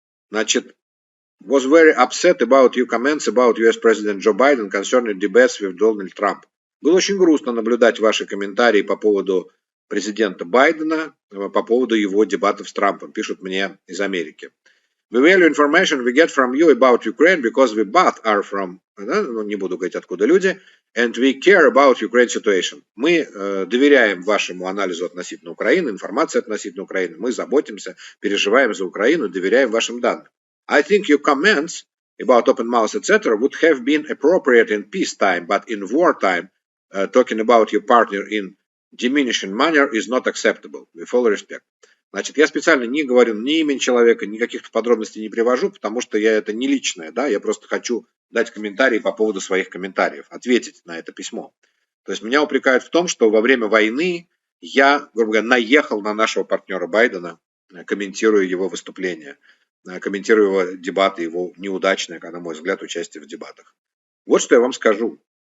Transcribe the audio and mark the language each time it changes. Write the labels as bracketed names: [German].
[Russian] Значит, [English] was very upset about your comments about US President Joe Biden concerning debates with Donald Trump. [Russian] Было очень грустно наблюдать ваши комментарии по поводу президента Байдена, по поводу его дебатов с Трампом, пишут мне из Америки. [English] We value information we get from you about Ukraine because we both are from, [Russian] не буду говорить откуда люди, [English] and we care about Ukraine situation. [Russian] Мы доверяем вашему анализу относительно Украины, информации относительно Украины, мы заботимся, переживаем за Украину, доверяем вашим данным. [English] I think your comments about open mouth, etc. would have been appropriate in peacetime, but in wartime, talking about your partner in diminishing manner is not acceptable. With all respect. [Russian] Значит, я специально не говорю ни имени человека, ни каких-то подробностей не привожу, потому что это не личное, да, я просто хочу дать комментарии по поводу своих комментариев, ответить на это письмо. То есть меня упрекают в том, что во время войны я, грубо говоря, наехал на нашего партнера Байдена, комментируя его выступления, комментируя его дебаты, его неудачное, на мой взгляд, участие в дебатах. Вот что я вам скажу.